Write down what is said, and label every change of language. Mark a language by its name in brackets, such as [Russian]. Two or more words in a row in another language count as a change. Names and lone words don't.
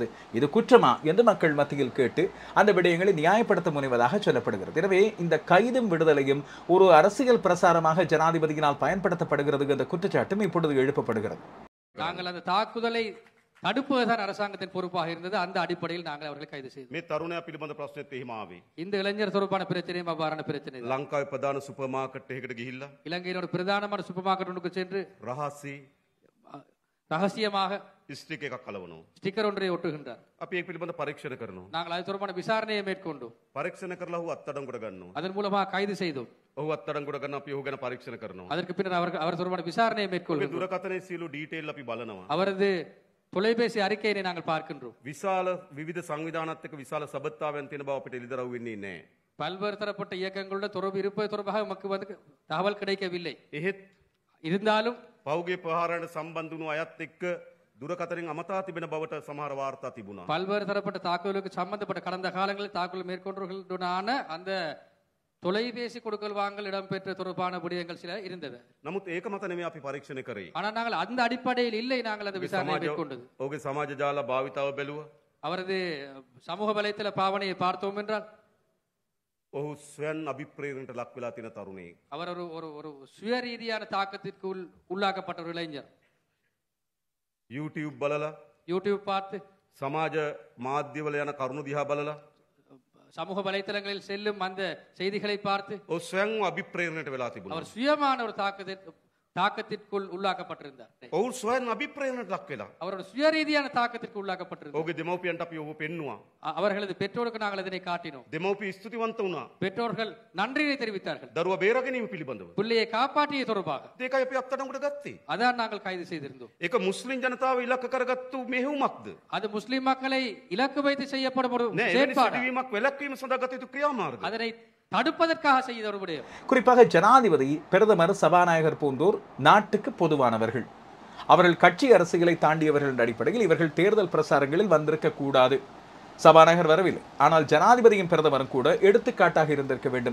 [Tamil] இது குற்றமா என்று மக்கள் மத்தியில் கேட்டு அந்த விடயங்களை நியாயப்படுத்த முனைவதாக சொல்லப்படுகிறது. எனவே இந்த கைதும் விடுதலையும் ஒரு அரசியல் பிரசாரமாக ஜனாதிபதியினால் பயன்படுத்தப்படுகிறது என்ற குற்றச்சாட்டும் இப்பொழுது எழுப்பப்படுகிறது. நாங்கள் அந்த தாக்குதலை தடுப்பதுதான் அரசாங்கத்தின் பொறுப்பாக இருந்தது. அந்த அடிப்படையில் நாங்கள் அவர்களை கைது செய்தோம். [Sinhala] මේ තරුණයා පිළිබඳ ප්‍රශ්නෙත් එහෙම ආවේ. [Tamil] இந்த இளைஞர் தொடர்பான பிரச்சனையும் அவ்வாறான பிரச்சனை. [Sinhala] ලංකාවේ ප්‍රධාන [English] super market [Sinhala] එකකට ගිහිල්ලා [Tamil] இலங்கையின் ஒரு பிரதானமான [English] super market [Tamil] ஒன்றுக்கு சென்று [Sinhala] රහසේ [Tamil] ரகசியமாக [Sinhala] ස්ටික් එකක් කලවනවා. [Tamil] ஸ்டிக்கர் ஒன்றை ஒட்டுகின்றார். [Sinhala] අපි ඒක පිළිබඳ පරීක්ෂණ කරනවා. [Tamil] நாங்கள் அது தொடர்பான விசாரணையை மேற்கொண்டோம். [Sinhala] පරීක්ෂණ කරලා ඔහු අත්අඩංගුවට ගන්නවා. [Tamil] அதன் மூலமாக கைது செய்தோம். [Sinhala] ඔහු අත්අඩංගුවට ගන්න අපි ඔහු ගැන පරීක්ෂණ කරනවා. [Tamil] அதற்கு பின்னர் அவர் தொடர்பான விசாரணையை [Sinhala] ඔහුගේ [Tamil] மேற்கொள்கிறோம். [Sinhala] දුරකථනයේ සියලු ඩීටේල් අපි බලනවා. [Tamil] அவரது தொலைபேசி அறிக்கையினை நாங்கள் பார்க்கின்றோம். [Sinhala] විශාල විවිධ සංවිධානත් එක්ක විශාල සබත්තාවයන් තියෙන බව අපිට එළිදරව් වෙන්නේ නැහැ. [Tamil] பல்வேறு தரப்பட்ட இயக்கங்களுடன் தொடர்பு இருப்பது தொடர்பாக நமக்கு வந்து தகவல் கிடைக்கவில்லை. [Sinhala] එහෙත් [Tamil] இருந்தாலும் [Sinhala] පෞගේ ප්‍රහාරයට සම්බන්ධ වුණු අයත් එක්ක දුරකථනෙන් අමතා තිබෙන බවට සමහර වාර්තා තිබුණා. [Tamil] பல்வேறு தரப்பட்ட தாக்குதலுக்கு சம்பந்தப்பட்ட கடந்த காலங்களில் தாக்குதல் மேற்கொண்டவர்களுடனான அந்த தொலைபேசி கொடுக்கல் வாங்கல் இடம்பெற்ற தொடர்பான விடயங்கள் சில இருந்தது. [Sinhala] නමුත් ඒක මත නෙමෙයි අපි පරීක්ෂණ කරේ. [Tamil] ஆனால் நாங்கள் அந்த அடிப்படையில் இல்லை நாங்கள் அந்த விசாரணை மேற்கொண்டது. [Sinhala] ඔහුගේ සමාජ ජාල භාවිතාව බැලුවා. [Tamil] அவரது சமூக வலைத்தள பாவனையை பார்த்தோம் என்றால் [Sinhala] ඔහු ස්වයන් අභිප්‍රේරණයට ලක් වෙලා තියෙන තරුණයෙක්. [Tamil] அவர் ஒரு ஒரு ஒரு சுய ரீதியான தாக்கத்திற்கு உள்ளாக்கப்பட்ட ஒரு இளைஞர். [Sinhala] YouTube බලලා, [Tamil] யூடியூப் பார்த்து, [Sinhala] සමාජ මාධ්‍යවල යන කරුණු දිහා බලලා [Tamil] சமூக வலைத்தளங்களில் செல்லும் அந்த செய்திகளை பார்த்து [Sinhala] ඔහු ස්වයන්ව අභිප්‍රේරණයට වෙලා තිබුණා. [Tamil] அவர் சுயமான ஒரு தாக்கத்திற்குள் உள்ளாக்கப்பட்டிருந்தார். [Sinhala] ඔහු ස්වයන් අභිප්‍රේරණයට ලක් වෙලා. [Tamil] அவரோட சுய ரீதியான தாக்கத்திற்கு உள்ளாக்கப்பட்டிருந்தார். [Sinhala] ඔහුගේ දෙමව්පියන්ට අපි ඔහු පෙන්නුවා. [Tamil] அவர்களது பெற்றோருக்கு நாங்கள் இதனை காட்டினோம். [Sinhala] දෙමව්පිය ස්තුතිවන්ත වුණා. [Tamil] பெற்றோர்கள் நன்றியை தெரிவித்தார்கள். [Sinhala] දරුවා බේරාගැනීම පිළිබඳව. [Tamil] பிள்ளையை காப்பாற்றிய தொடர்பாக. [Sinhala] ඒකයි අපි අත්අඩංගුවට ගත්තේ. [Tamil] அதான் நாங்கள் கைது செய்திருந்தோம். [Sinhala] ඒක මුස්ලිම් ජනතාව ඉලක්ක කරගත්තු මෙහෙයුමක්ද? [Tamil] அது முஸ்லிம் மக்களை இலக்கு வைத்து செய்யப்படும் ஒரு [Sinhala] නෑ, එවැනි [Tamil] செயற்பாடு. [Sinhala] සිදුවීමක් වැළැක්වීම සඳහා ගත යුතු ක්‍රියාමාර්ග. [Tamil] அதனை தடுப்பதற்காக செய்த ஒரு விடயம். குறிப்பாக ஜனாதிபதி, பிரதமர், சபாநாயகர் போன்றோர் நாட்டுக்கு பொதுவானவர்கள். அவர்கள் கட்சி அரசியலை தாண்டியவர்கள் என்ற அடிப்படையில் இவர்கள் தேர்தல் பிரசாரங்களில் வந்திருக்க கூடாது. சபாநாயகர் வரவில்லை, ஆனால் ஜனாதிபதியும் பிரதமரும் கூட எடுத்துக்காட்டாக இருந்திருக்க வேண்டும்.